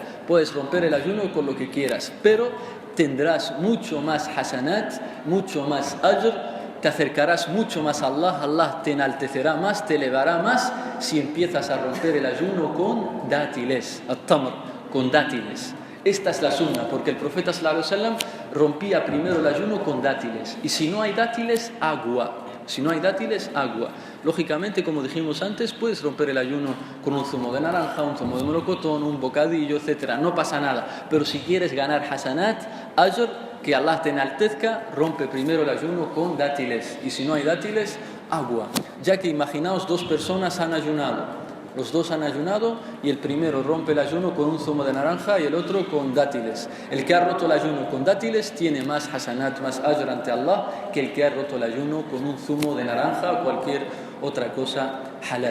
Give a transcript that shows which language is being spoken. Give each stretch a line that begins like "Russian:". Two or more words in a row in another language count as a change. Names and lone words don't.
Spanish: Puedes romper el ayuno con lo que quieras, pero tendrás mucho más hasanat, mucho más ajr, te acercarás mucho más a Allah, Allah te enaltecerá más, te elevará más si empiezas a romper el ayuno con dátiles, at-tamr, con dátiles. Esta es la sunna, porque el profeta sallallahu alaihi wasallam rompía primero el ayuno con dátiles, y si no hay dátiles, agua. Si no hay dátiles, agua. Lógicamente, como dijimos antes, puedes romper el ayuno con un zumo de naranja, un zumo de melocotón, un bocadillo, etc. No pasa nada. Pero si quieres ganar hasanat, ajr, que Allah te enaltezca, rompe primero el ayuno con dátiles. Y si no hay dátiles, agua. Ya que imaginaos, 2 personas han ayunado. Los 2 han ayunado y el primero rompe el ayuno con un zumo de naranja y el otro con dátiles. El que ha roto el ayuno con dátiles tiene más hasanat, más ajr ante Allah que el que ha roto el ayuno con un zumo de naranja o cualquier otra cosa halal.